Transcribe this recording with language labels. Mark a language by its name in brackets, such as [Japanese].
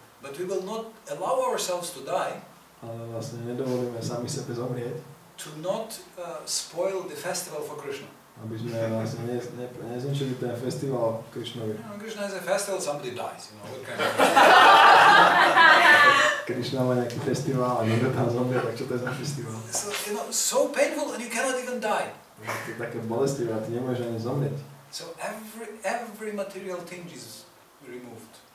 [English] But we will not allow ourselves to die. [Slovak] Ale vlastne nedovolíme sami sebe zomrieť. [English] To not spoil the festival for Krishna. [Slovak] Aby sme vlastne nezničili ten festival Krišnovi. [English] Krishna has a festival, somebody dies. What kind of [Slovak] Krišna má nejaký festival a niekto tam zomrie, tak čo to je za festival? [English] So painful and you cannot even die. [Slovak] To je také bolestivé a ty nemôžeš ani zomrieť. [English] So every material thing is removed.